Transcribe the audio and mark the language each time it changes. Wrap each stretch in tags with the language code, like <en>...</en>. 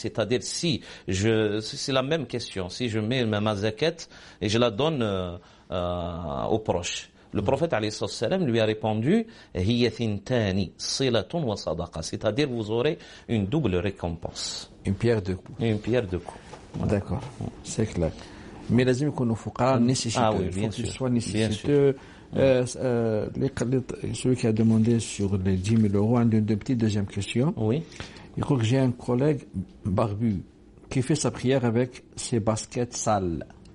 <fr>C'est-à-dire c'est la même question, si je mets ma zakat et je la donne aux proches. Le prophète alayhi salam lui a répondu</fr> <ar>هي ثنتان صلة وصدقة.</ar> <fr>C'est-à-dire vous aurez une double récompense. Une pierre deux coups. D'accord, c'est clair. Mais</fr> <ar>لازم يكونوا فقراء</ar> <fr>nécessiteux. Il faut qu'ils soient nécessiteux. Celui qui a demandé sur les 10 000 euros, une petite deuxième question. Oui. Il croit que j'ai un collègue barbu qui fait sa prière avec ses baskets sales.</fr>